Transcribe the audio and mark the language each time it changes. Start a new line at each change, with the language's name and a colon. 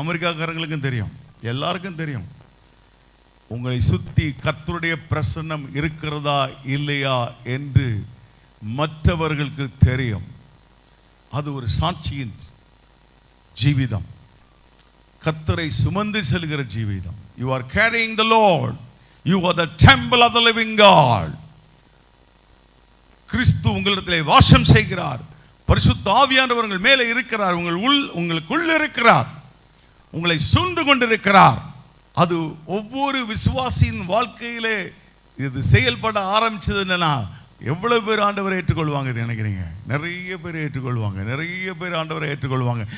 Tamil: அமெரிக்காக்காரங்களுக்கும் தெரியும், எல்லாருக்கும் தெரியும். உங்களை சுற்றி கர்த்தருடைய பிரசன்னம் இருக்கிறதா இல்லையா என்று மற்றவர்களுக்கு தெரியும். அது ஒரு சாட்சியின் ஜீவிதம், கர்த்தரை சுமந்து செல்கிற Jeevitham.
English: You are carrying the Lord. You are the temple of the living God.
Tamil: கிறிஸ்து உங்களிடத்திலே வாசம் செய்கிறார். பரிசுத்த ஆவியானவர் உங்கள் மேலே இருக்கிறார், உங்களுக்குள் இருக்கிறார், உங்களை சூழ்ந்து கொண்டிருக்கிறார். அது ஒவ்வொரு விசுவாசியின் வாழ்க்கையிலே இது செயல்பட ஆரம்பிச்சது. என்னன்னா, எவ்வளவு பேர் ஆண்டவரை ஏற்றுக்கொள்வாங்க நினைக்கிறீங்க? நிறைய பேர் ஏற்றுக்கொள்வாங்க, நிறைய பேர் ஆண்டவரை ஏற்றுக்கொள்வாங்க.